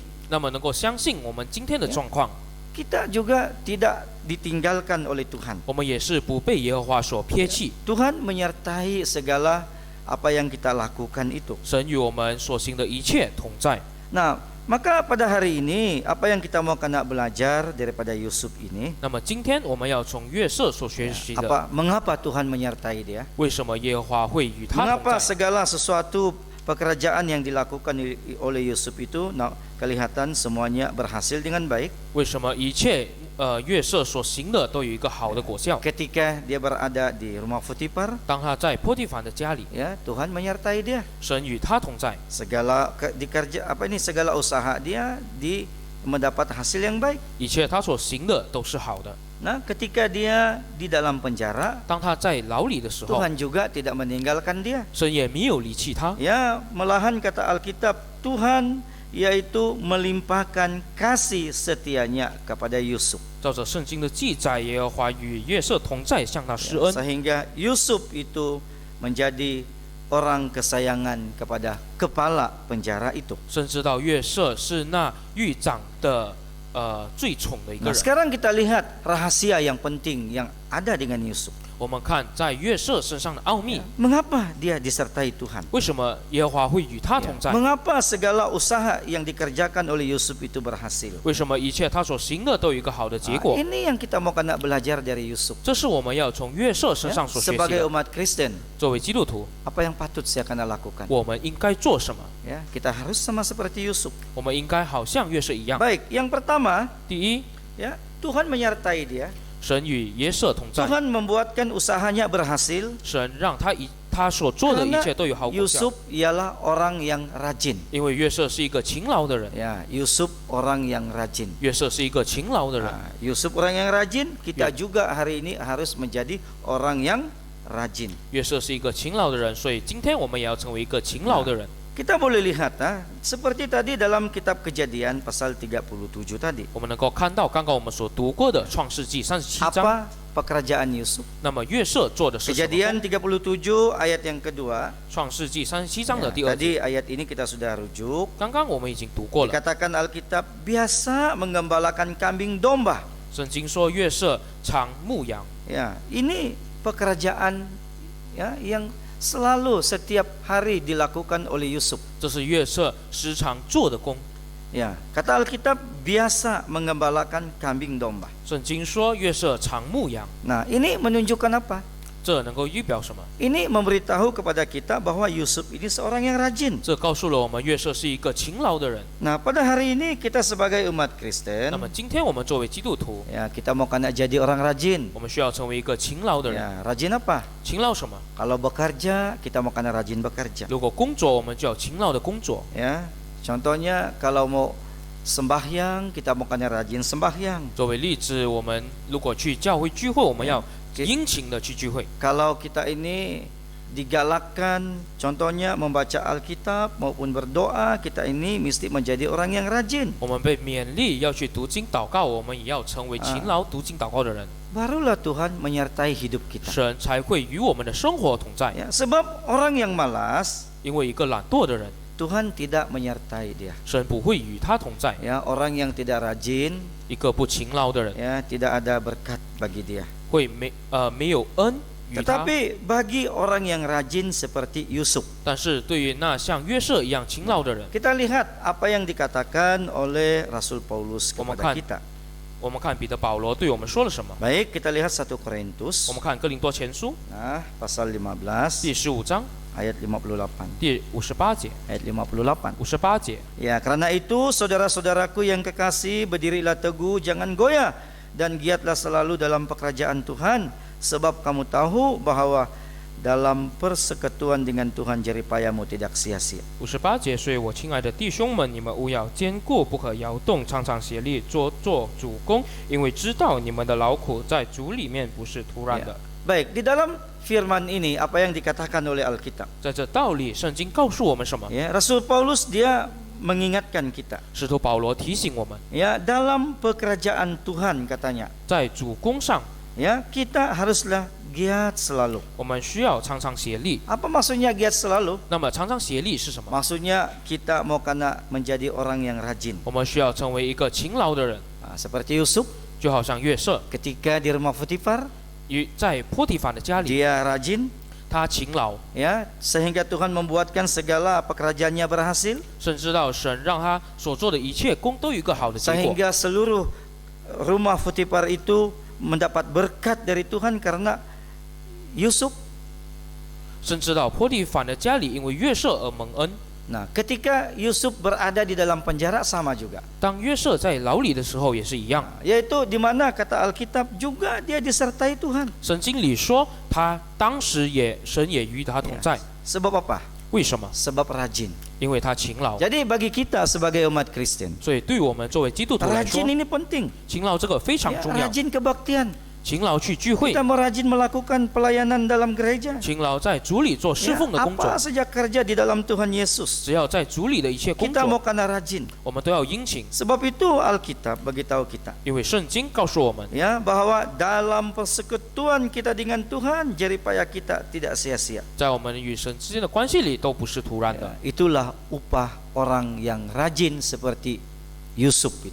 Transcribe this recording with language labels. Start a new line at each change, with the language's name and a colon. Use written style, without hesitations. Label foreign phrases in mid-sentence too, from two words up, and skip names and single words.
Chinese: 那么能够相信我们今天的状况，
Malay: Kita juga tidak ditinggalkan oleh Tuhan.
Chinese: 我们也是不被耶和华所撇弃。
Malay: Tuhan menyertai segala apa yang kita lakukan itu.
Chinese: 神与我们所行的一切同在。
Malay: Nah, maka pada hari ini apa yang kita mau kena belajar daripada Yusuf ini?
Chinese: 那么今天我们要从约瑟所学习的，
Malay: Mengapa Tuhan menyertai dia?
Chinese: 为什么耶和华会与他同
Malay: Mengapa
Chinese: 在？
Malay: segala sesuatu pekerjaan yang dilakukan oleh Yusuf itu kelihatan semuanya berhasil dengan baik.
Chinese: 为什么一切约瑟所行的都有一个好的果效？
Malay: Ketika dia berada di rumah Potifar,
Chinese: 当他在波提凡的家里，
Malay: ya Tuhan menyertai dia.
Chinese: 神与他同在，
Malay: Segala segala usaha dia mendapat hasil yang baik.
Chinese: 一切他所行的都是好的。
Malay: Nah, ketika dia di dalam penjara,
Chinese: 当他在牢里的时候，
Malay: Tuhan juga tidak meninggalkan dia.
Chinese: 神也没有离弃他，
Malay: Ya, malahan kata Alkitab, Tuhan yaitu melimpahkan kasih setianya kepada Yusuf.
Chinese: 照着圣经的记载，耶和华与约瑟同在，向他施恩，
Malay: Sehingga Yusuf itu menjadi orang kesayangan kepada kepala penjara itu.
Chinese: 甚至到约瑟是那狱长的最宠的一个
Malay: Nah,
Chinese: 人。
Malay: sekarang kita lihat rahasia yang penting yang ada dengan Yusuf.
Chinese: 我们看在约瑟身上的奥秘，
Malay: Mengapa dia disertai Tuhan?
Chinese: 为什么耶和华会与他同在？
Malay: Mengapa segala usaha yang dikerjakan oleh Yusuf itu berhasil?
Chinese: 为什么一切他所行的都有一个好的结
Malay: Nah,
Chinese: 果？
Malay: ini yang kita mau kena belajar dari Yusuf.
Chinese: 这是我们要从约瑟身
Malay: Ya,
Chinese: 上所学习
Malay: sebagai
Chinese: 的。
Malay: umat Kristen,
Chinese: 作为基督徒，
Malay: apa yang patut saya kena lakukan?
Chinese: 我们应该做什么？
Malay: Ya, kita harus sama seperti Yusuf.
Chinese: 我们应该好像约瑟一样。
Malay: Baik, yang pertama,
Chinese: 第一，
Malay: ya, Tuhan menyertai dia.
Chinese: 神与约瑟同在，
Malay: Tuhan membuatkan usahanya berhasil
Chinese: 神让他所做的一
Malay: karena
Chinese: 切都有好果效
Malay: Yusuf，ialah orang yang rajin.
Chinese: 因为约瑟是一个勤劳的人，
Malay: Ya, Yusuf orang yang rajin.
Chinese: 约瑟是一个勤劳的人。
Malay: Nah, Yusuf orang yang rajin, kita Ya. juga hari ini harus menjadi orang yang rajin.
Chinese: 约瑟是一个勤劳的人，所以今天我们也要成为一个勤劳的人。
Malay: Kita boleh lihat, seperti tadi dalam kitab Kejadian pasal 37 tadi.
Chinese: 我们能够看到刚刚我们所读过的创世纪37章，
Malay: Apa pekerjaan Yusuf?
Chinese: 那么约瑟做的是什么？
Malay: Kejadian 37 ayat yang kedua.
Chinese: 创世纪37章的
Malay: Ya,
Chinese: 第二节，
Malay: tadi ayat ini kita sudah rujuk.
Chinese: 刚刚我们已经读过了。
Malay: Dikatakan Alkitab biasa menggembalakan kambing domba.
Chinese: 圣经说约瑟常牧羊，
Malay: Ya, ini pekerjaan ya yang selalu setiap hari dilakukan oleh Yusuf.
Chinese: 这是约瑟时常做的工。
Malay: Ya, kata Alkitab biasa menggembalakan kambing domba.
Chinese: 圣经说约瑟常牧羊，
Malay: Nah, ini menunjukkan apa?
Chinese: 这能够预表什么？
Malay: Ini memberitahu kepada kita bahwa Yusuf ini seorang yang rajin.
Chinese: 这告诉了我们约瑟是一个勤劳的人。
Malay: Nah, pada hari ini kita sebagai umat Kristen,
Chinese: 那么今天我们作为基督徒，
Malay: ya kita mau kena jadi orang rajin.
Chinese: 我们需要成为一个勤劳的人。
Malay: Ya, rajin apa?
Chinese: 勤劳什么？
Malay: Kalau bekerja, kita mau kena rajin bekerja.
Chinese: 如果工作，我们就要勤劳的工作。
Malay: Ya, contohnya kalau mau sembahyang, kita mau kena rajin sembahyang.
Chinese: 作为例子，我们如果去教会聚会，我们要殷勤的去聚会。
Malay: Kalau kita ini digalakkan, contohnya membaca Alkitab maupun berdoa, kita ini mesti menjadi orang yang rajin.
Chinese: 我们被勉励要去读经祷告，我们也要成为勤劳读经祷告的人，
Malay: Barulah Tuhan menyertai hidup kita.
Chinese: 神才会与我们的生活同在。
Malay: Ya, sebab orang yang malas,
Chinese: 因为一个懒惰的人，
Malay: Tuhan tidak menyertai dia.
Chinese: 神不会与他同在；
Malay: Ya, orang yang tidak rajin,
Chinese: 一个不勤劳的人，
Malay: ya tidak ada berkat bagi dia.
Chinese: 会没有恩与他。
Malay: Tetapi bagi orang yang rajin seperti Yusuf,
Chinese: 但是对于那像约瑟一样勤劳的人，
Malay: kita lihat apa yang dikatakan oleh Rasul Paulus kepada Memakan. kita.
Chinese: 我们看彼得保罗对我们说了什么？
Malay: Baik, kita lihat 1 Korintus,
Chinese: 我们看哥林多前书
Malay: nah, pasal 15,
Chinese: 第15章
Malay: ayat 58.
Chinese: 第58节。
Malay: Ayat 58.
Chinese: 58节，
Malay: Ya, karena itu saudara-saudaraku yang kekasih, berdirilah teguh, jangan goyah, dan giatlah selalu dalam pekerjaan Tuhan, sebab kamu tahu bahwa dalam persekutuan dengan Tuhan jeripayamu tidak sia-sia.
Chinese: 58 节，所以我亲爱的弟兄们，你们务要坚固，不可摇动，常常协力做主工，因为知道你们的劳苦在主里面不是突然的。
Malay: Baik, di dalam firman ini apa yang dikatakan oleh Alkitab?
Chinese: 在这道理，圣经告诉我们什么？
Malay: Ya, Rasul Paulus dia mengingatkan kita.
Chinese: 使徒保罗提醒我们，
Malay: Ya, dalam pekerjaan Tuhan katanya.
Chinese: 在主工上，
Malay: Ya, kita haruslah giat selalu.
Chinese: 我们需要常常协力。
Malay: Apa maksudnya giat selalu?
Chinese: 那么常常协力是什么？
Malay: Maksudnya kita mau kena menjadi orang yang rajin.
Chinese: 我们需要成为一个勤劳的人，
Malay: Seperti Yusuf
Chinese: 就好像约瑟，
Malay: ketika di rumah Potifar,
Chinese: 在波提法的家里，
Malay: dia rajin,
Chinese: 他勤劳，
Malay: ya, sehingga Tuhan membuatkan segala pekerjaannya berhasil,
Chinese: 甚至到神让他所做的一切工都有一个好的结果，
Malay: sehingga seluruh rumah Potifar itu mendapat berkat dari Tuhan karena Yusuf.
Chinese: 甚至到波提反的家里因为约瑟而蒙恩。
Malay: Nah, ketika Yusuf berada di dalam penjara sama juga.
Chinese: 当约瑟在牢里的时候也是一样，
Malay: Yaitu di mana kata Alkitab juga dia disertai Tuhan.
Chinese: 圣经里说他当时神也与他同在。
Malay: Sebab apa?
Chinese: 为什么？
Malay: Sebab rajin.
Chinese: 因为他勤劳。
Malay: Jadi bagi kita sebagai umat Kristen,
Chinese: 所以对我们作为基督徒来说
Malay: rajin，ini penting.
Chinese: 勤劳这个非常
Malay: Ya,
Chinese: 重要。
Malay: rajin kebaktian.
Chinese: 勤劳去聚会，
Malay: Kita mau rajin melakukan pelayanan dalam gereja.
Chinese: 勤劳在主里做侍
Malay: Ya,
Chinese: 奉的工作
Malay: apa。saja kerja di dalam Tuhan Yesus,
Chinese: 只要在主里的一切工
Malay: kita mau
Chinese: 作，
Malay: karena rajin.
Chinese: 我们都要殷勤，
Malay: Sebab itu Alkitab beritahu kita,
Chinese: 因为圣经告诉我们，
Malay: ya, bahwa dalam persekutuan kita dengan Tuhan, jeripaya kita tidak sia-sia.
Chinese: 在我们与神之间的关系里都不是突然的。
Malay: Itulah upah orang yang rajin seperti Yusuf itu.